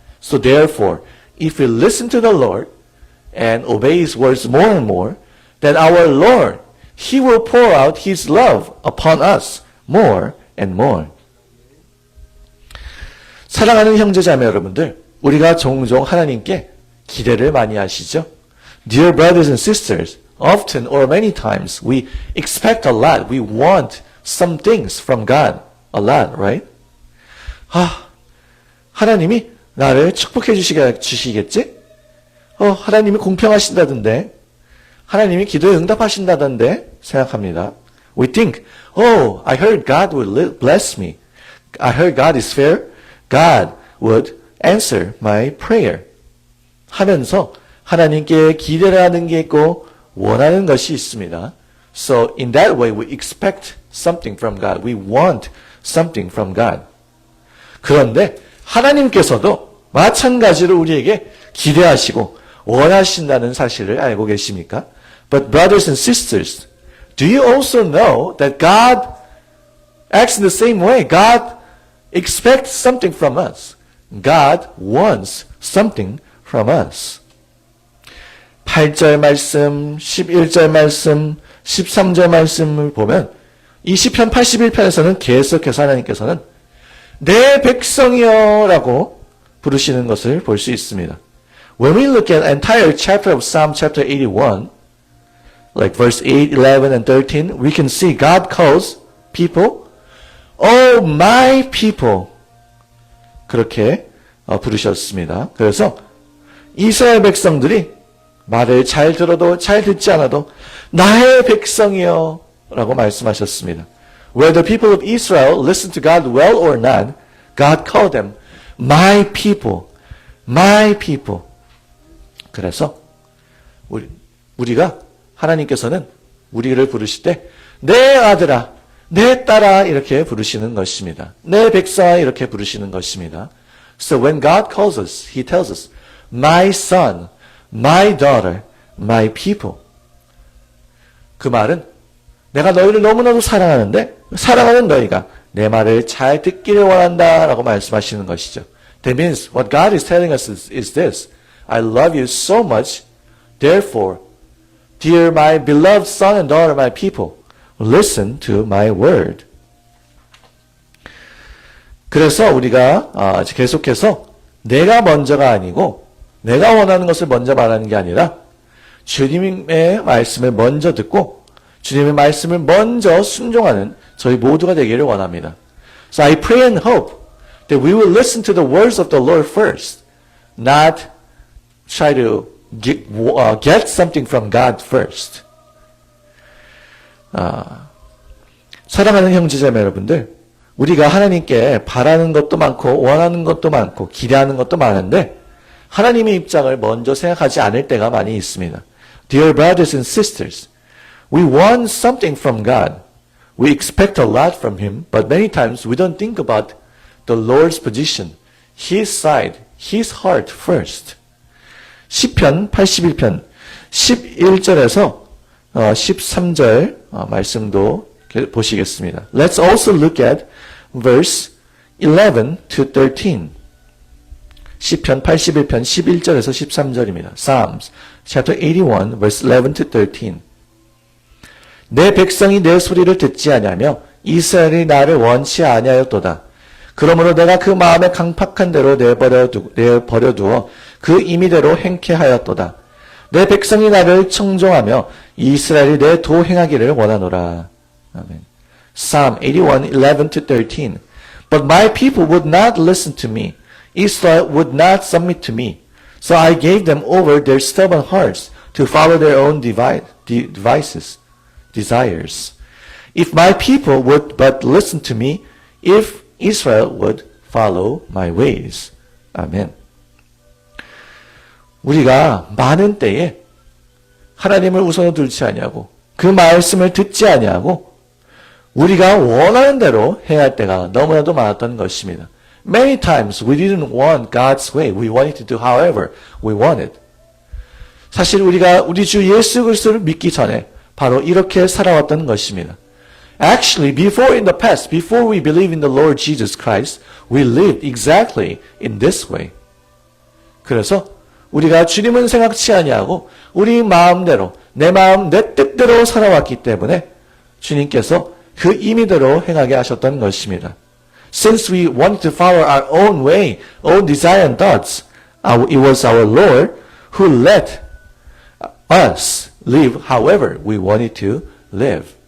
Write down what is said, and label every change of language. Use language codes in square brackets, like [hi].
[en] So therefore, if we listen to the Lord and obey His words more and more, then our Lord, He will pour out His love upon us more and more. [ko] 사랑하는 형제자매 여러분들, 우리가 종종 하나님께 기대를 많이 하시죠? [en] Dear brothers and sisters, often or many times we expect a lot. We want some things from God a lot, right? [ko] 하나님이 나를 축복해 주시겠지? 하나님이 공평하신다던데, 하나님이 기도에 응답하신다던데 생각합니다. [en] We think, I heard God would bless me. I heard God is fair. God would answer my prayer. [ko] 하면서 하나님께 기대를 하는 게 있고 원하는 것이 있습니다. [en] So in that way we expect something from God. We want something from God. [ko] 그런데 하나님께서도 마찬가지로 우리에게 기대하시고 원하신다는 사실을 알고 계십니까? [en] But brothers and sisters, do you also know that God acts in the same way? God expects something from us. God wants something from us. [ko] 8절 말씀, 11절 말씀, 13절 말씀을 보면 이 시편 81편에서는 계속해서 하나님께서는 내 백성이여 라고 부르시는 것을 볼 수 있습니다. [en] When we look at entire chapter of Psalm chapter 81, like verse 8, 11, and 13, we can see God calls people, Oh, my people. [ko] 그렇게 부르셨습니다. 그래서 이스라엘 백성들이 말을 잘 들어도 잘 듣지 않아도 나의 백성이여 라고 말씀하셨습니다. [en] Whether people of Israel listen to God well or not, God called them my people, my people. [ko] 그래서 우리가 하나님께서는 우리를 부르실 때 내 아들아, 내 딸아 이렇게 부르시는 것입니다. 내 백성아 이렇게 부르시는 것입니다. [en] So when God calls us, He tells us, my son, my daughter, my people. [ko] 그 말은 내가 너희를 너무나도 사랑하는데 사랑하는 너희가 내 말을 잘 듣기를 원한다 라고 말씀하시는 것이죠. [en] That means what God is telling us is this. I love you so much, therefore, dear my beloved son and daughter, my people, listen to my word. [ko] 그래서 우리가 계속해서 내가 먼저가 아니고 내가 원하는 것을 먼저 말하는 게 아니라 주님의 말씀을 먼저 듣고 주님의 말씀을 먼저 순종하는 저희 모두가 되기를 원합니다. [en] So I pray and hope that we will listen to the words of the Lord first, not try to get something from God first. [ko] 사랑하는 형제자매 여러분들, 우리가 하나님께 바라는 것도 많고 원하는 것도 많고 기대하는 것도 많은데 하나님의 입장을 먼저 생각하지 않을 때가 많이 있습니다. [en] Dear brothers and sisters, we want something from God. We expect a lot from Him, but many times we don't think about the Lord's position, His side, His heart first. [ko] 시편 81편 11절에서 13절 말씀도 보시겠습니다. [en] Let's also look at verse 11 to 13. [ko] 시편 81편 11절에서 13절입니다. [en] Psalms chapter 81 verse 11 to 13. [ko] 내 백성이 내 소리를 듣지 아니하며 이스라엘이 나를 원치 아니하였도다. 그러므로 내가 그 마음에 강팍한 대로 내버려두어 그 임의대로 행케하였도다. 내 백성이 나를 청종하며 이스라엘이 내 도 행하기를 원하노라. [en] 아멘. Psalm 81, 11 to 13. But my people would not listen to me. Israel would not submit to me. So I gave them over their stubborn hearts to follow their own desires. If my people would but listen to me, if Israel would follow my ways. [ko] 아멘. 우리가 많은 때에 하나님을 우선으로 두지 아니하고 그 말씀을 듣지 아니하고 우리가 원하는 대로 해야 할 때가 너무나도 많았던 것입니다. [en] Many times we didn't want God's way. We wanted to do however we wanted. [ko] 사실 우리가 우리 주 예수 그리스도를 믿기 전에 바로 이렇게 살아왔던 것입니다. [en] Actually, before in the past, before we believe in the Lord Jesus Christ, we lived exactly in this way. [ko] 그래서 우리가 주님은 생각치 아니하고 우리 마음대로 내 마음 내 뜻대로 살아왔기 때문에 주님께서 그 임의대로 행하게 하셨던 것입니다. [en] Since we wanted to follow our own way, own desire and thoughts, it was our Lord who let us live however we wanted to live.